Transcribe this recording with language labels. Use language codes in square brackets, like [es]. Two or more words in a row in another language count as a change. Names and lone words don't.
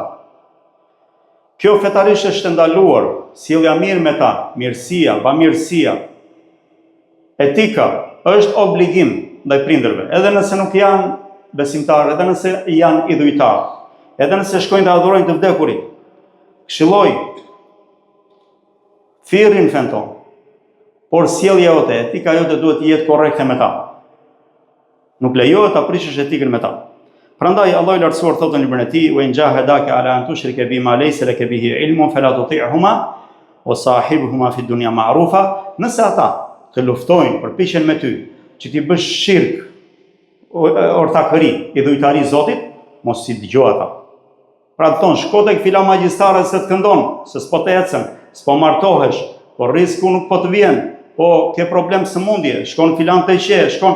[sq] Kjo fetarisht është ndaluar, sjellja mirë me ta, mirësia, bamirësia, etika është obligim ndaj prindërve, edhe nëse nuk janë besimtarë, edhe nëse janë idhujtarë, edhe nëse shkojnë të adhurojnë të vdekurit. Këshilloj thirrin fen tonë, por sjellja jote, etika jote duhet të jetë korrekte me ta. Nuk lejohet ta prishësh etikën me ta. Prandaj Allahu i lartësuar thotë në librin e tij: [ar] "وإن جاهدك على أن تشرك بما ليس لك به علم فلا تطعهما وصاحبهما في الدنيا معروفا." [sq] Nëse ata të luftojnë, përpiqen me ty që ti bësh shirk, ortakëri, idhujtari Zotit, mos i dëgjoj ata. Pra të thonë, shko tek filan magjistare se të këndon, se s'po të ecën, s'po martohesh, po rrisku nuk po të vjen, po ke problem sëmundje, shkon filan të qe, shkon.